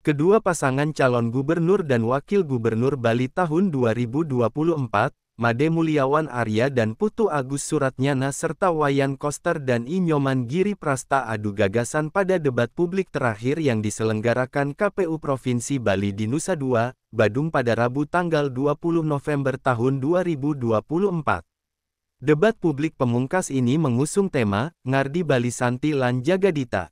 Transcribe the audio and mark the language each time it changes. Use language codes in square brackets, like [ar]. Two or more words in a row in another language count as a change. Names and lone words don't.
[id] Kedua pasangan calon gubernur dan wakil gubernur Bali tahun 2024, Made Mulyawan Arya dan Putu Agus Suratnyana serta Wayan Koster dan I Nyoman Giri Prasta adu gagasan pada debat publik terakhir yang diselenggarakan KPU Provinsi Bali di Nusa Dua, Badung pada Rabu tanggal 20 November tahun 2024. Debat publik pemungkas ini mengusung tema, Ngardi Bali Santi lan Jagadita.